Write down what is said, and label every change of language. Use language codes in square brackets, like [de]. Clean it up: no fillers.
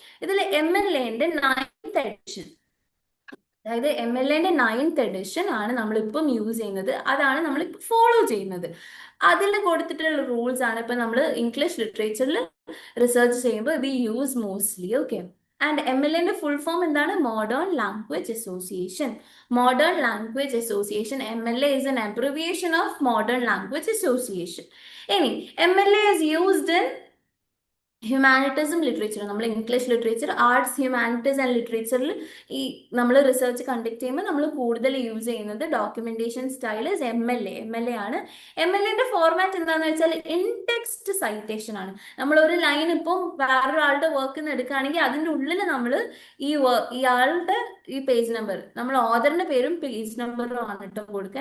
[ml] ഇതിൽ MLAന്റെ 9th edition, അതായത് MLAന്റെ 9th edition ആണ് നമ്മളിപ്പം യൂസ് ചെയ്യുന്നത്. അതാണ് നമ്മൾ ഫോളോ ചെയ്യുന്നത്. അതിൽ കൊടുത്തിട്ടുള്ള റൂൾസ് ആണ് ഇപ്പൊ നമ്മൾ ഇംഗ്ലീഷ് ലിറ്ററേച്ചറിൽ റിസർച്ച് ചെയ്യുമ്പോൾ [en] We use mostly. [ml] Okay. And MLAന്റെ full form എന്താണ്? [en] Modern language association. Modern language association, MLA is an abbreviation of modern language association. ഇനി MLA is used in ഹ്യൂമാനിറ്റീസും literature. [ml] നമ്മൾ English literature, arts, humanities and ലിറ്ററേച്ചറിൽ ഈ നമ്മൾ research conduct ചെയ്യുമ്പോൾ നമ്മൾ കൂടുതൽ use ചെയ്യുന്നത് documentation style MLA ആണ്. MLAന്റെ ഫോർമാറ്റ് എന്താണെന്ന് വെച്ചാൽ ഇൻ ടെക്സ്റ്റ് സൈറ്റേഷൻ ആണ്. നമ്മൾ ഒരു ലൈൻ ഇപ്പം വേറൊരാളുടെ വർക്ക് നിന്ന് എടുക്കുകയാണെങ്കിൽ അതിൻ്റെ ഉള്ളിൽ നമ്മൾ ഇയാളുടെ ഈ പേജ് നമ്പർ, നമ്മൾ ഓതറിന്റെ പേരും പേജ് നമ്പറും ആണ് കേട്ടോ കൊടുക്കുക.